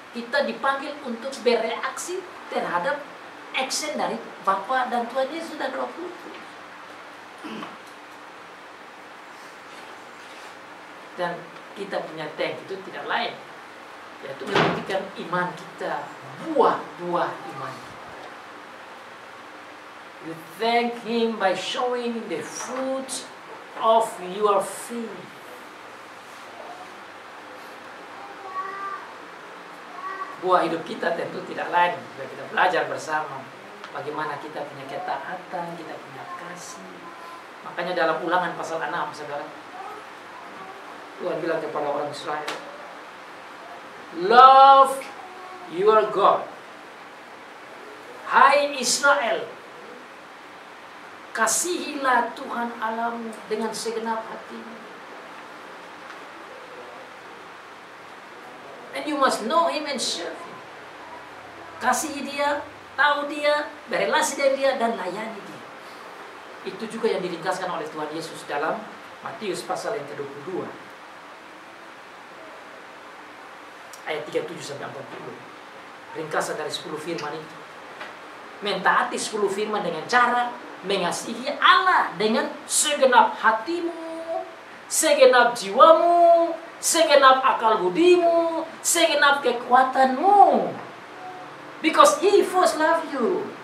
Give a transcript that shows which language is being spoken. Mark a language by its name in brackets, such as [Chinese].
[Indonesian] Kita dipanggil untuk bereaksi terhadap action dari Bapa dan Tuhan Yesus dan Roh Kudus. Dan kita punya thank itu tidak lain, yaitu membuktikan iman kita, buah-buah iman. [English] You thank Him by showing the fruit of your faith. [Indonesian] Buah hidup kita tentu tidak lain jika kita belajar bersama bagaimana kita punya ketaatan, kita punya kasih. Makanya dalam Ulangan pasal 6, saudara, Tuhan bilang kepada orang Israel, [English] love your God. [Indonesian] Hai Israel, kasihilah Tuhan Allahmu dengan segenap hatimu. [English] And you must know Him and serve Him. [Indonesian] Kasihi Dia, tahu Dia, berelasi dengan Dia, dan layani Dia. Itu juga yang diringkaskan oleh Tuhan Yesus dalam Matius pasal yang ke-22. Ayat 37-40. Ringkasan dari 10 firman itu. Mentaati 10 firman dengan cara mengasihi Allah dengan segenap hatimu, segenap jiwamu, segenap akal budimu, segenap kekuatanmu. [English] Because He first love you.